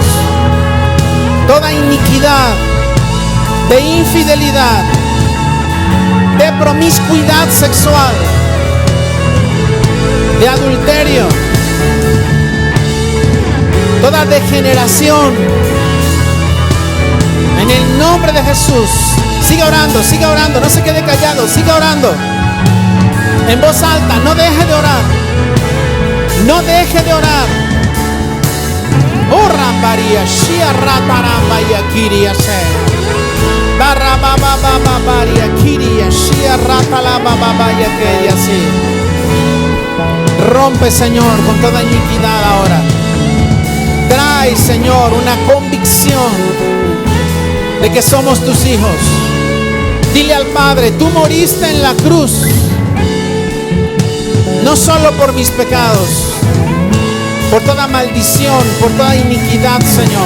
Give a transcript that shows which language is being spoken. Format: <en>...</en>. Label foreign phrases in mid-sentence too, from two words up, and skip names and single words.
<es>Toda iniquidad, de infidelidad, de promiscuidad sexual, de adulterio, toda degeneración. En el nombre de Jesús. Siga orando, no se quede callado, siga orando. En voz alta, no deje de orar. No deje de orar. Oh, Rambaria, Shia Rataramba y Akiria se. Barababa Babaria, Kiria, Shia Ratalaba Babaya que así. Rompe, Señor, con toda iniquidad ahora. Trae, Señor, una convicción de que somos tus hijos. Dile al Padre, tú moriste en la cruz, no solo por mis pecados, por toda maldición, por toda iniquidad, Señor.</es>